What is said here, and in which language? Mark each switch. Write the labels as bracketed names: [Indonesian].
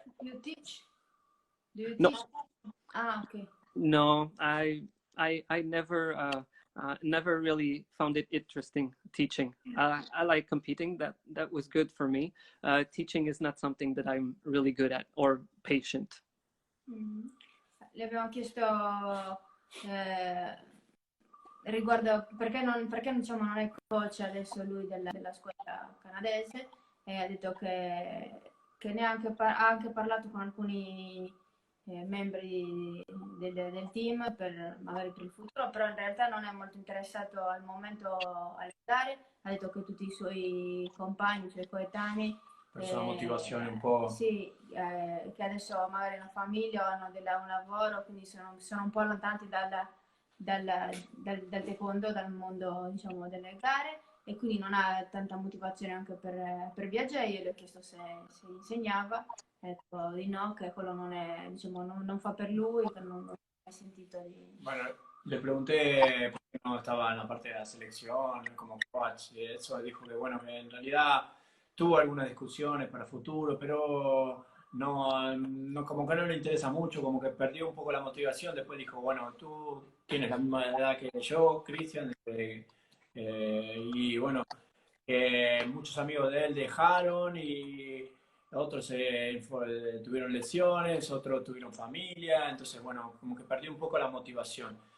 [English] You teach? Do you No. teach? Ah, okay. No, I never really found it interesting teaching. I like competing. That was good for me. Teaching is not something that I'm really good at or patient. [Italian] Le abbiamo chiesto riguardo perché diciamo, non è coach adesso lui della scuola canadese, e ha detto che neanche ha anche parlato con alcuni membri del team magari per il futuro, però in realtà non è molto interessato al momento a giocare. Ha detto che tutti i suoi compagni, i suoi coetanei, per la motivazione un po'. Sì, che adesso magari hanno famiglia o hanno un lavoro, quindi sono un po' allontanati dal taekwondo, dal mondo, diciamo, delle gare, e quindi non ha tanta motivazione anche per viaggiare. Io gli ho chiesto se insegnava, ha detto di no, che quello non è, diciamo, non fa per lui, che non ha sentito di... [Spanish] Bueno, le pregunté por qué no estaba en la parte de la selección, como coach, y eso dijo que bueno, que en realidad tuvo algunas discusiones para futuro, pero no, como que no le interesa mucho, como que perdió un poco la motivación. Después dijo, bueno, tú tienes la misma edad que yo, Cristian, y bueno, muchos amigos de él dejaron y otros tuvieron lesiones, otros tuvieron familia, entonces bueno, como que perdió un poco la motivación.